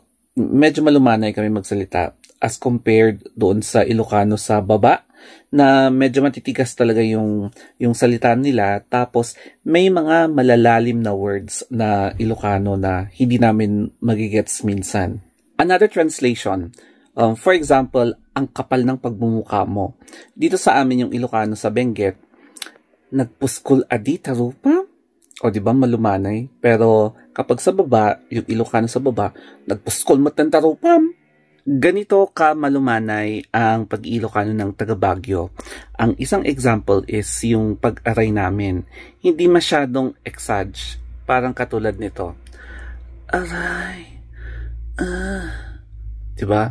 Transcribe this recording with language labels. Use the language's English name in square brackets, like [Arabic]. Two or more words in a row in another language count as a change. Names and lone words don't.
[Filipino] Medyo malumanay kami magsalita [English] as compared [Filipino] doon sa Ilocano sa baba na medyo matitigas talaga yung salita nila, tapos may mga malalalim na words na Ilocano na hindi namin magigets minsan. [English] Another translation, for example, [Filipino] ang kapal ng pagmumukha mo. Dito sa amin yung Ilocano sa Benguet, [Iloko] nagpuskol adi tarupa? [Filipino] O diba malumanay? Pero kapag sa baba, yung Ilocano sa baba, [Iloko] nagpuskol matan tarupam. [Filipino] Ganito ka malumanay ang pag-Ilocano ng taga Baguio. Ang isang [English] example is [Filipino] yung pag-aray namin. Hindi masyadong exage. Parang katulad nito. Aray. Diba?